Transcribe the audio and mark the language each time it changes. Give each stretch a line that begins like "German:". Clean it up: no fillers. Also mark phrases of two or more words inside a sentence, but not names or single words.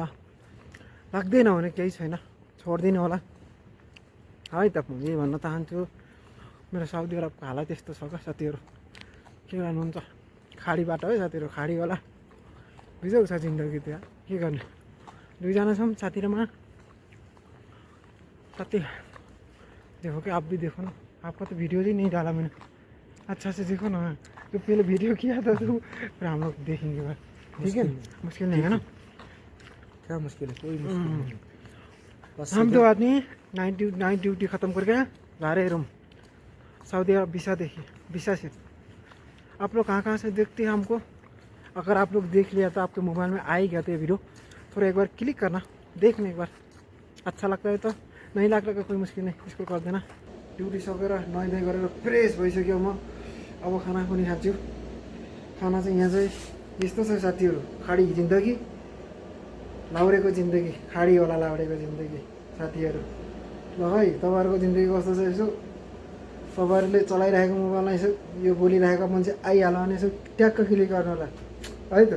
Nepali: लाग्दैन भने केही छैन, छोडिदिनु होला है। त म यही भन्न चाहन्छु, मेरो साउदी अरबको हालत यस्तो छ क्या साथीहरू। के गर्नुहुन्छ, खाडी बाटो है साथीहरू, खाडी होला बिजोग छ जिन्दगी। त्यहाँ के गर्ने, दुईजना छौँ साथी र म।
Hindi: साथी देखो कि आप भी देखो ना, आपका तो वीडियो ही नहीं डाला मैंने। अच्छा से देखो ना, तो पहले वीडियो किया था तो फिर हम लोग देखेंगे बात। ठीक है, मुश्किल नहीं है ना? क्या मुश्किल है? कोई मुश्किल नहीं है। बस हम तो आदमी
English: night duty
Hindi: ख़त्म करके जा रहे रूम, सऊदी अरब वीसा से। आप लोग कहाँ से देखते हैं हमको? अगर आप लोग देख लिया तो आपके मोबाइल में आ ही गया था ये वीडियो, थोड़ा एक बार क्लिक करना, देखना एक बार। अच्छा लगता है तो, नहीं लगता तो कोई मुश्किल नहीं, इसको कर देना।
Nepali: ड्युटी सकेर नुहाइधुवाइ गरेर फ्रेस भइसक्यो म। अब खाना पनि खान्छु। खाना चाहिँ यहाँ चाहिँ यस्तो छ साथीहरू, खाडी जिन्दगी, लाउरेको जिन्दगी, खाडीवाला लाउरेको जिन्दगी साथीहरू। ल है, तपाईँहरूको जिन्दगी कस्तो छ यसो तपाईँहरूले चलाइरहेको मोबाइलमा यसो यो बोलिरहेको मान्छे आइहाल्यो भने यसो ट्याक्क क्लिक गर्नु होला है त।